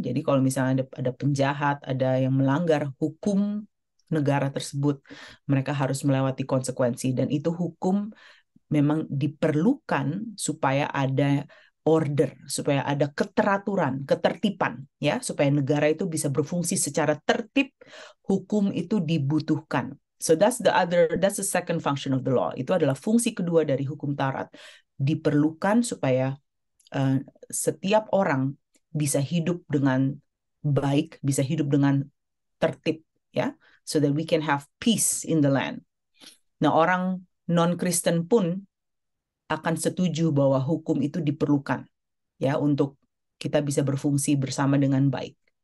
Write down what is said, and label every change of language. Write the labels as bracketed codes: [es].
[id] Jadi kalau misalnya ada penjahat, ada yang melanggar hukum negara tersebut, mereka harus melewati konsekuensi, dan itu hukum memang diperlukan supaya ada order, supaya ada keteraturan, ketertiban, ya, supaya negara itu bisa berfungsi secara tertib. Hukum itu dibutuhkan. [en] So that's the second function of the law. [id] Itu adalah fungsi kedua dari hukum Taurat. Diperlukan supaya uh, setiap orang bisa hidup dengan baik, bisa hidup dengan tertib, ya, [en] so that we can have peace in the land. [id] Nah, orang non-Kristen pun akan setuju bahwa hukum itu diperlukan, ya, untuk kita bisa berfungsi bersama dengan baik.